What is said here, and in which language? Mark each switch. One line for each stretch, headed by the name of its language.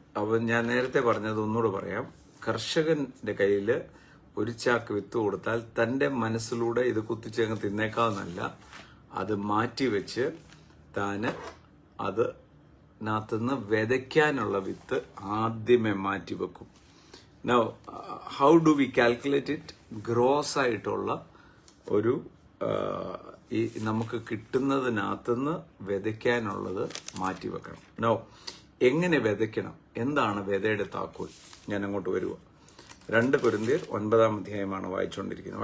Malayalam: അവൻ ഞാൻ നേരത്തെ പറഞ്ഞത് ഒന്നുകൂടെ പറയാം. കർഷകന്റെ കയ്യില് ഒരു ചാക്ക് വിത്ത് കൊടുത്താൽ തന്റെ മനസ്സിലൂടെ ഇത് കുത്തിച്ചങ്ങ് തിന്നേക്കാവുന്നല്ല, അത് മാറ്റിവെച്ച് താന് അതിനകത്തുനിന്ന് വിതയ്ക്കാനുള്ള വിത്ത് ആദ്യമേ മാറ്റിവെക്കും.
English: Now, how do we calculate it?
Malayalam: Gross ആയിട്ടുള്ള ഒരു ഈ നമുക്ക് കിട്ടുന്നതിനകത്തുനിന്ന് വിതയ്ക്കാനുള്ളത് മാറ്റിവെക്കണം. നോ, എങ്ങനെ വിതയ്ക്കണം? എന്താണ് വിതയുടെ താക്കോൽ? ഞാൻ അങ്ങോട്ട് വരുക. 2 കൊരിന്ത്യർ 9-ാം അധ്യായമാണ് വായിച്ചുകൊണ്ടിരിക്കുന്നത്.